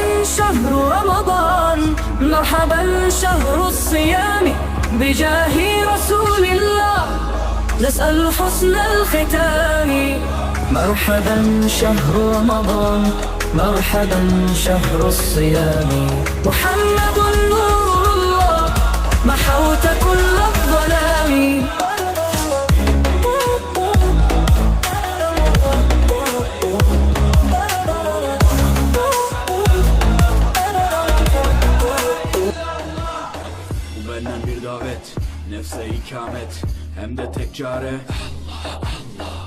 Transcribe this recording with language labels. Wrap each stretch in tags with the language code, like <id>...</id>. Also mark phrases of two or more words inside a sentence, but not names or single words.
<ar>شهر رمضان مرحبا شهر الصيام بجاه رسول الله نسأل حسن الختام مرحبا شهر رمضان مرحبا شهر الصيام محمد نور الله محوت كل الظلام</ar> <tr>Bu benden bir davet, nefse ikamet, hem de tek çare Allah Allah.</tr>